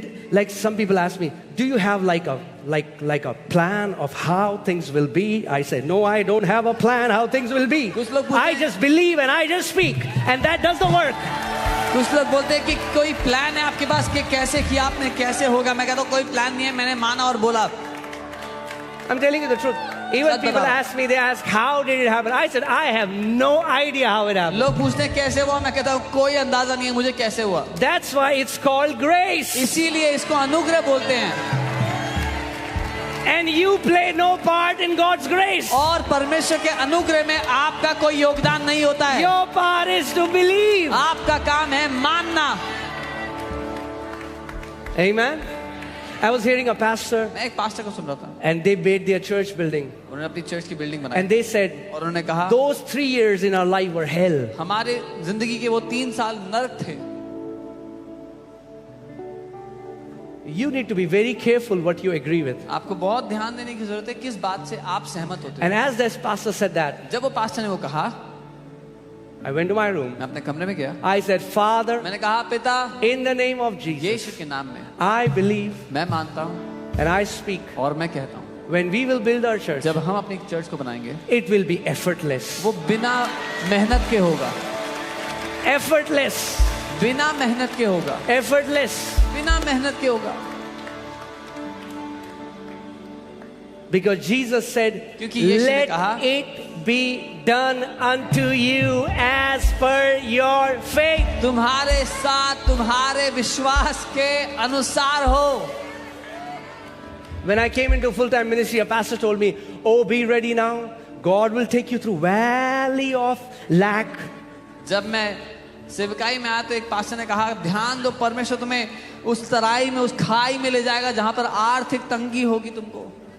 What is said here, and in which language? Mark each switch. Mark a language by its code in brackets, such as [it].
[en] Like some people ask me, do you have like a plan of how things will be? I say, no, I don't have a plan how things will be. [hi] कुछ लोग पूछते [en] I [hi] हैं- [en] just believe and I just speak, and that does the work. [hi] कुछ लोग बोलते हैं कि कोई प्लान है आपके पास कि कैसे किया आपने, कैसे होगा। मैं कहता हूँ कोई प्लान नहीं है, मैंने माना और बोला। [en] I'm telling you the truth. Even [hi] such [en] people [hi] बताओ। [en] ask me, they ask, how did it happen? I said, I have no idea how it happened. [hi] लोग पूछते हैं कैसे हुआ, मैं कहता हूँ कोई अंदाजा नहीं है मुझे कैसे हुआ। [en] That's why it's called grace. [hi] इसीलिए इसको अनुग्रह बोलते हैं। [en] And you play no part in God's grace. [hi] और परमेश्वर के अनुग्रह में आपका कोई योगदान नहीं होता है। [en] Your part is to believe. [hi] आपका काम है मानना। [en] Amen. I was hearing a pastor, [hi] मैं एक पास्टर को सुन रहा था, [en] and they made their church building. [hi] उन्होंने अपनी चर्च की बिल्डिंग बनाई [en] And they said, [hi] और उन्होंने कहा [en] those 3 years in our life were hell. [hi] हमारे जिंदगी के वो 3 साल नरक थे। [en] You need to be very careful what you agree with. [hi] आपको बहुत ध्यान देने की जरूरत है किस बात से आप सहमत होते [en] And [hi] हैं। [en] as this pastor said that, [hi] जब वो पास्टर ने वो कहा, [en] I went to my room. [hi] मैं अपने कमरे में गया, [en] I said, Father, [hi] मैंने कहा पिता [en] in the name of Jesus, [hi] यीशु के नाम में [en] I believe [hi] मैं मानता हूँ [en] and I speak. [hi] और मैं कहता हूँ [en] When we will build our church, [hi] जब हम अपनी चर्च को बनाएंगे [en] it will be effortless. [hi] वो बिना मेहनत के होगा, [en] Effortless. [hi] बिना मेहनत के होगा, [en] Effortless. [hi] बिना मेहनत के होगा। [en] Because Jesus said, [hi] क्योंकि यीशु ने [en] let [hi] कहा, [en] it be done unto you as per your faith. [hi] तुम्हारे साथ तुम्हारे विश्वास के अनुसार हो। [en] When I came into full-time ministry, a pastor told me, oh, be ready now. God will take you through valley of lack. [hi] जब मैं सेवकाई में आया तो एक पास्टर ने कहा ध्यान दो, परमेश्वर तुम्हें उस तराई में, उस खाई में ले जाएगा जहां पर आर्थिक तंगी होगी तुमको।